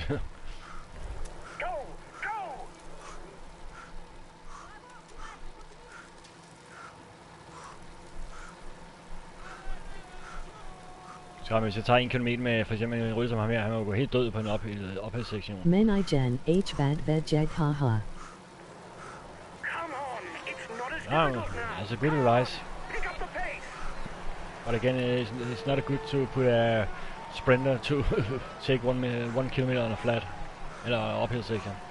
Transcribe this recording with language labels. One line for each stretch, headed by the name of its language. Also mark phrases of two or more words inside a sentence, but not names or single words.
English: Go! Go!
Danish: Så hvis jeg tager 1 kilometer med for eksempel en rytter som ham her, han må gå helt død på en ophældssektion. Men igen, H-vad vedjeg haha.
English: Come on! It's not as difficult now. It's a good rise. Pick up the pace! But again, it's not good to put a sprinter to take 1 kilometer on a flat, eller uphill section.